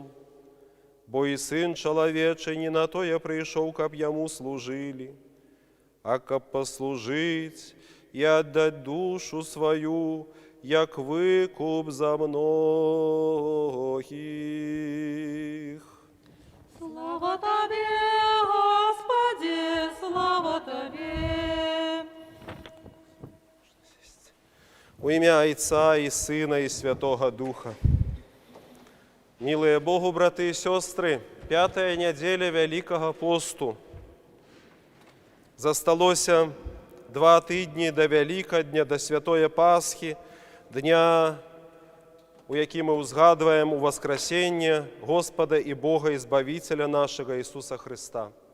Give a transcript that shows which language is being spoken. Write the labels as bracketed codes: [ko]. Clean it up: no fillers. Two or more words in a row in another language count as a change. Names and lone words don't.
[be] Бо і Сын чалавечы не на тое прыйшоў, каб яму служылі, а каб паслужыць і аддаць душу сваю, як выкуп за многіх». [uk] Слава Тобі, Господи, слава Тобі. У ім'я Отця і Сина, і Святого Духа. [be] Милые Богу, браты і сёстры, 5-я нядзеля Вялікага посту. Засталося 2 тыдні да Вялікадня, да Святое Пасхі, дня, у якім мы ўзгадваем уваскрасенне Господа і Бога і Збавіцеля нашага Ісуса Христа.